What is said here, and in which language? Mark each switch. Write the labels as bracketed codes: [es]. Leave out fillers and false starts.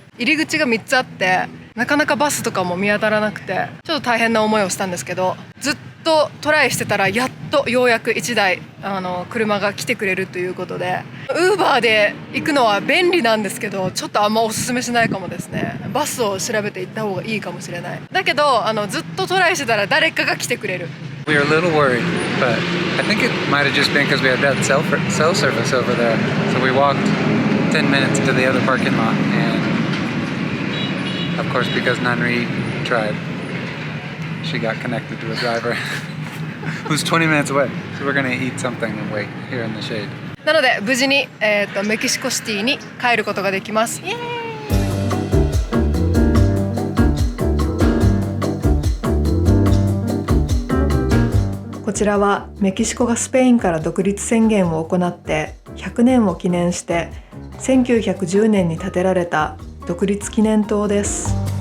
[ja] 入り口が3つあってなかなかバスとかも見当たらなくてちょっと大変な思いをしたんですけど、ずっとトライしてたらやっとようやく1台車が来てくれるということで、ウーバーで行くのは便利なんですけどちょっとあんまおすすめしないかもですね。バスを調べて行った方がいいかもしれない。だけどずっとトライしてたら誰かが来てくれる。 [en] We were a little worried, but I think it might have just been because we had bad cell service over there. So we walked 10 minutes to the other parking lot, and of course because Nanri tried, she got connected to a driver who's 20 minutes away. So we're gonna eat something and wait here in the shade. [ja] なので無事に、メキシコシティに帰ることができます。イエーイ。こちらはメキシコがスペインから独立宣言を行って100年を記念して1910年に建てられた独立記念塔です。